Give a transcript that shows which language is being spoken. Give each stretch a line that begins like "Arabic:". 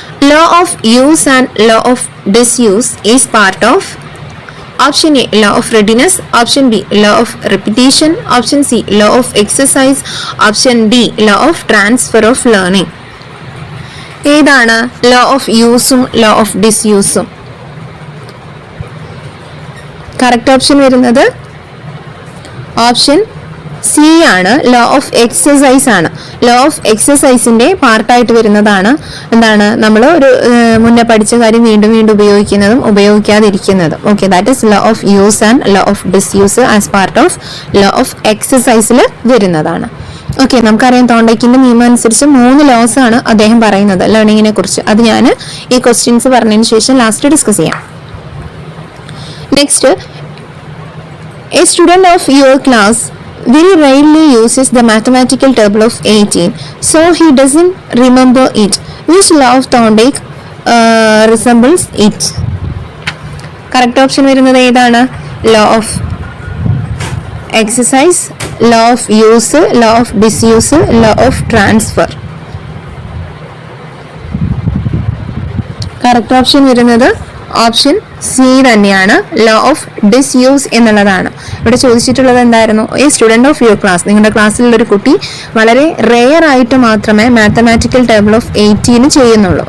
English: Law of use and law of disuse is part of option A law of readiness, option B law of repetition, option C law of exercise, option D law of transfer of learning.
Malayalam: ഏതാണ് law of useഉം law of disuse ഉം? Correct option വരുന്നത് option C ആണ്, law of exercise ആണ്. Law of എക്സസൈസിന്റെ പാർട്ടായിട്ട് വരുന്നതാണ് എന്താണ്? നമ്മൾ ഒരു മുന്നേ പഠിച്ച കാര്യം വീണ്ടും വീണ്ടും ഉപയോഗിക്കുന്നതും ഉപയോഗിക്കാതിരിക്കുന്നതും.
English: okay, that is law of use and law of disuse as part of law of എക്സസൈസിൽ
Malayalam: വരുന്നതാണ്. ഓക്കെ, നമുക്കറിയാം തോണ്ടേക്കിന്റെ നിയമം അനുസരിച്ച് 3 ലോസ് ആണ് അദ്ദേഹം പറയുന്നത് ലേണിങ്ങിനെ കുറിച്ച്. അത് ഞാൻ ഈ ക്വസ്റ്റ്യൻസ് പറഞ്ഞതിന് ശേഷം ലാസ്റ്റ് ഡിസ്കസ് ചെയ്യാം.
English: Next, a student of your class very rarely uses the mathematical table of 18, so he doesn't remember it. Which law of Thorndike resembles it?
Malayalam: Correct option വരുന്നത് ഏതാണ്?
English: law of exercise, law of use, law of disuse, law of transfer.
Malayalam: Correct option വരുന്നത് option C തന്നെയാണ്, law of disuse എന്നുള്ളതാണ്. ഇവിടെ ചോദിച്ചിട്ടുള്ളത് എന്തായിരുന്നു? ഈ
English: student of your class,
Malayalam: നിങ്ങളുടെ ക്ലാസ്സിലുള്ള ഒരു കുട്ടി വളരെ റെയർ ആയിട്ട് മാത്രമേ മാത്തമാറ്റിക്കൽ ടേബിൾ ഓഫ് 18 ചെയ്യുന്നുള്ളൂ.